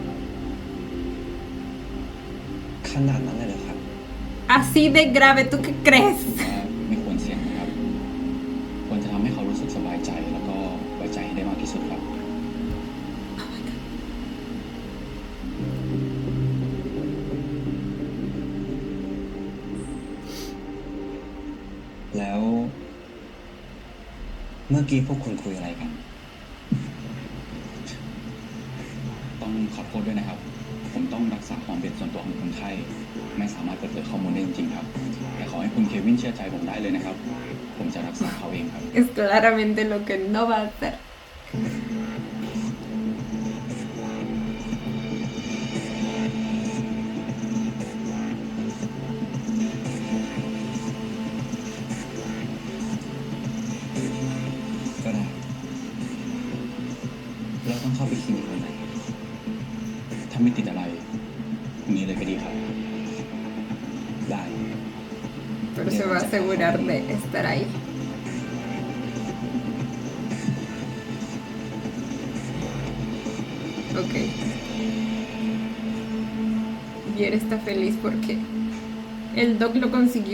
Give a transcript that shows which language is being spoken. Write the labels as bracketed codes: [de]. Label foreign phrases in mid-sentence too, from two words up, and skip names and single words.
[th] ขนาดนั้นเลยเหรอครับ [es] Así de grave, ¿tú qué crees? [th] ว่าไม่ควรเสี่ยงนะครับ ควรจะทำให้เขารู้สึกสบายใจแล้วก็ไว้ใจให้ได้มากที่สุดครับ แล้ว เมื่อกี้พวกคุณคุยอะไรกัน ต้องขอโทษด้วยนะครับ ผมต้องรักษาความเป็นส่วนตัวของคนไข้ไม่สามารถเปิดเผยข้อมูลได้จริงๆครับ แต่ขอให้คุณเควินเชื่อใจผมได้เลยนะครับ ผมจะรักษาเขาเองครับ [es] Es claramente lo que no va a hacer. [th] ก็ได้ เราต้องเข้าไปคลินิกวันไหน ถ้าไม่ติดอะไรพรุ่งนี้เลยก็ดีครับ ได้ [es] Pero se va a asegurar de estar ahí. [en] Ok. [es] Vier está feliz porque el doc lo consiguió.